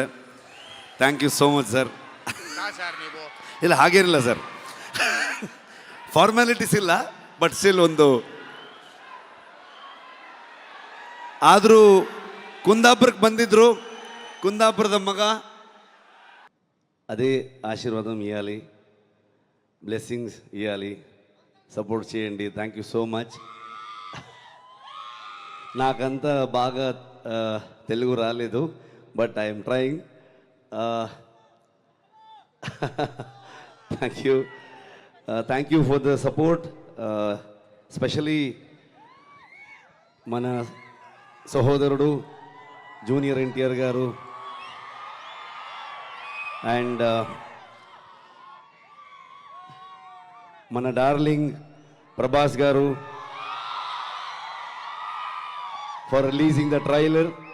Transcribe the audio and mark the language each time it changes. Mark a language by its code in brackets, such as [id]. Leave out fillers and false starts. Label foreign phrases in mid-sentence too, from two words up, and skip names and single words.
[en] Thank you so much sir. [kn] ಇಲ್ಲ ಹಾಗೇನಿಲ್ಲ ಸರ್, ಫಾರ್ಮ್ಯಾಲಿಟೀಸ್ ಇಲ್ಲ, [en] but still [kn] ಒಂದು. ಆದರೂ ಕುಂದಾಪುರಕ್ಕೆ ಬಂದಿದ್ರು, ಕುಂದಾಪುರದ ಮಗ. [te] అదే ఆశీర్వాదం ఇవ్వాలి, బ్లెస్సింగ్స్ ఇవ్వాలి, సపోర్ట్ చేయండి. [en] Thank you so much. [te] నాకంత బాగా తెలుగు రాలేదు, [en] But I'm trying. Thank you for the support. Specially [te] మన సహోదరుడు జూనియర్ ఎన్టీఆర్ గారు [en] and [te] మన డార్లింగ్ ప్రభాస్ గారు [en] for releasing the trailer.